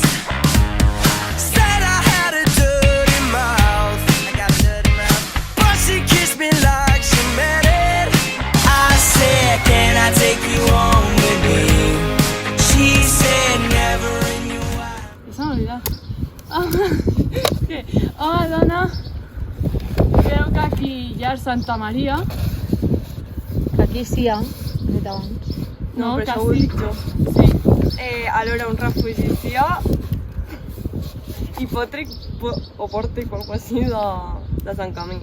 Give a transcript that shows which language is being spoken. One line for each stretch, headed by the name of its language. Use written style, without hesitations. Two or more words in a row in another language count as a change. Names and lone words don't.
English: Said I had a dirty mouth. But she kissed me like she meant it. I said, can I take you home with me? She said, never in your life.
Catalan: Se m'ha oblidat. Home, dona, creu que aquí hi ha Santa Maria. Aquí sí, dit abans. No, però que això ho sí. dic jo. Sí. Allora un refugi sia hipòtric o pòrtic o alguna cosa de Sant Camí.